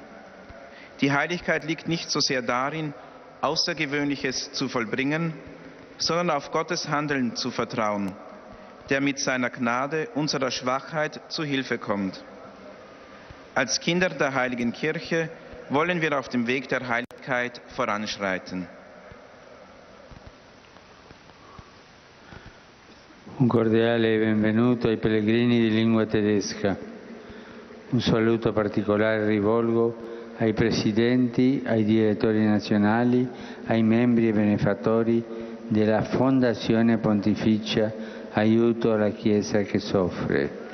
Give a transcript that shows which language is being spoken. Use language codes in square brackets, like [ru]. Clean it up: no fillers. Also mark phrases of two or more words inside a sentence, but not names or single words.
[de] Die Heiligkeit liegt nicht so sehr darin, Außergewöhnliches zu vollbringen, sondern auf Gottes Handeln zu vertrauen, der mit seiner Gnade unserer Schwachheit zu Hilfe kommt. Als Kinder der Heiligen Kirche wollen wir auf dem Weg der Heiligkeit voranschreiten. [it] Un cordiale benvenuto ai pellegrini di lingua tedesca. Un saluto particolare rivolgo ai presidenti, ai direttori nazionali, ai membri e benefattori della Fondazione Pontificia Aiuto alla Chiesa che soffre.